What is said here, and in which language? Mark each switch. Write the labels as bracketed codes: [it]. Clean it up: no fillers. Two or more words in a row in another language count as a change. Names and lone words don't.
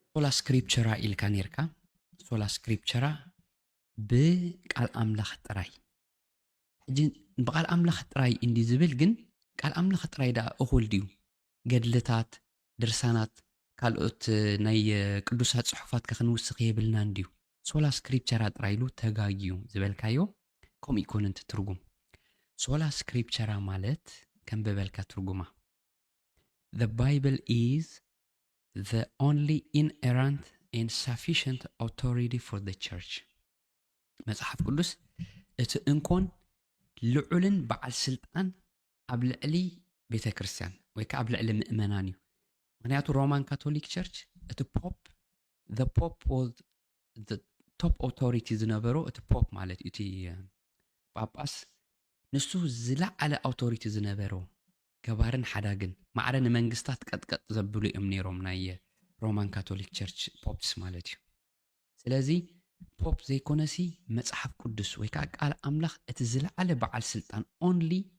[la] sola scriptura [ti] ኢልካ ነርካ [la] sola scriptura [ti] ብቃል ኣምላኽ ጥራይ ሕጂ ብቃል ኣምላኽ ጥራይ እንዲ ዝብል ግን ቃል ኣምላኽ ጥራይ ዳ እኹል ድዩ ገድልታት ድርሳናት ካልኦት ናይ ቅዱሳት ጽሑፋት ከኽንውስኽ የብልና እንድዩ [la] sola scriptura [ti] ጥራይሉ ተጋጊዩ ዝበልካዮ ከምኡ ይኮነን ትርጉም [la] sola scriptura [ti] ማለት ከም በበልካ ትርጉማ [en] The Bible is the only inerrant and sufficient authority for the church [ti] መጽሓፍ ቅዱስ እቲ እንኮን ልዑልን በዓል ስልጣን ኣብ ልዕሊ ቤተ ክርስቲያን ወይ ከዓ ኣብ ልዕሊ ምእመናን እዩ ምክንያቱ ሮማን ካቶሊክ ቸርች እቲ ፖፕ [en] the pope was the top authority [ti] ዝነበሮ እቲ ፖፕ ማለት እቲ ጳጳስ ንሱ ዝለዓለ አውቶሪቲ ዝነበሮ ገባርን ሓዳግን ማዕረ ንመንግስታት ቀጥቀጥ ዘብሉ እዮም ነይሮም ናይ ሮማን ካቶሊክ ቸርች ፖፕስ ማለት እዩ ስለዚ ፖፕ ዘይኮነሲ መጽሓፍ ቅዱስ ወይ ከዓ ቃል ኣምላኽ እቲ ዝለዓለ በዓል ስልጣን ኦንሊ